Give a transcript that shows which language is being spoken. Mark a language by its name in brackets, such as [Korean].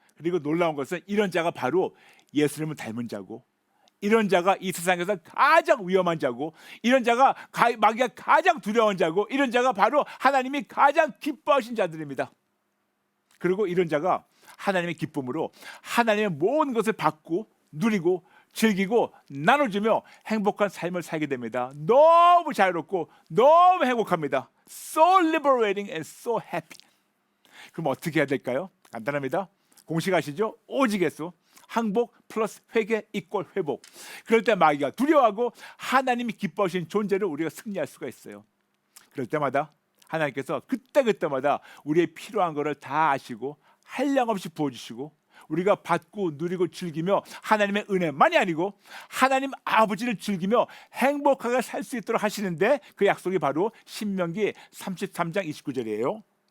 [Korean] 그리고 놀라운 것은 이런 자가 바로 예수님을 닮은 자고, 이런 자가 이 세상에서 가장 위험한 자고, 이런 자가 마귀가 가장 두려운 자고, 이런 자가 바로 하나님이 가장 기뻐하신 자들입니다. 그리고 이런 자가 하나님의 기쁨으로 하나님의 모든 것을 받고 누리고 즐기고 나눠주며 행복한 삶을 살게 됩니다. 너무 자유롭고 너무 행복합니다. [English] So liberating and so happy. [Korean] 그럼 어떻게 해야 될까요? 간단합니다. 공식 아시죠? 오직에서 항복 플러스 회개 이꼴 회복. 그럴 때 마귀가 두려워하고 하나님이 기뻐하신 존재를 우리가 승리할 수가 있어요. 그럴 때마다 하나님께서 그때마다 우리의 필요한 것을 다 아시고 한량없이 부어주시고, 우리가 받고 누리고 즐기며 하나님의 은혜만이 아니고 하나님 아버지를 즐기며 행복하게 살 수 있도록 하시는데, 그 약속이 바로 신명기 33장 29절이에요.